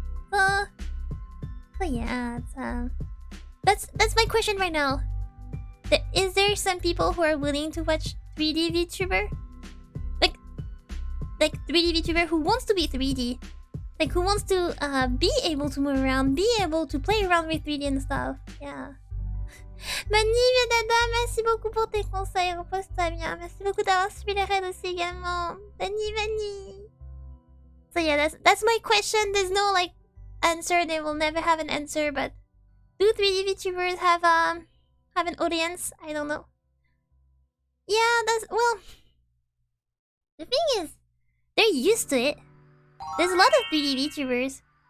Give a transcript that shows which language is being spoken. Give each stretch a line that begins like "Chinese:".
English: But yeah, it's, that's my question right now. Is there some people who are willing to watch 3D VTuber? Like 3D VTuber who wants to be 3D. Like who wants to be able to move around, be able to play around with 3D and stuff. Yeah.
French: Mani, Dada, merci beaucoup pour tes conseils. Repose-toi bien. Merci beaucoup d'avoir suivi les raids aussi également. Mani.
English: So yeah, that's my question. There's no like answer. They will never have an answer. But do 3D VTubers have an audience? I don't know. Yeah, that's well. The thing is, they're used to it. There's a lot of 3D VTubers.